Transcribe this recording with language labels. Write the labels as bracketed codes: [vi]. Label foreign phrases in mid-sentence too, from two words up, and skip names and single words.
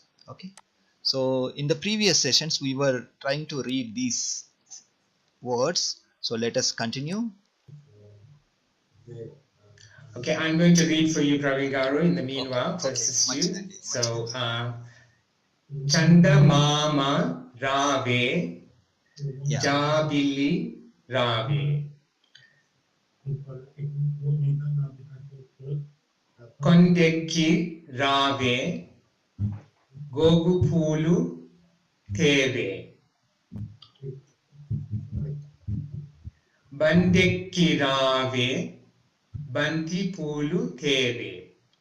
[en] Okay, so in the previous sessions we were trying to read these words, so let us continue. Okay, I'm going to read for you, Praveen Garu, in the meanwhile, to assist you. [te] So, చందా మామ రావే, జాబిలి రావే, కొండెక్కి రావే, గోగుపూలు తేవే, బండెక్కి రావే, బంతి పూలు తేవే.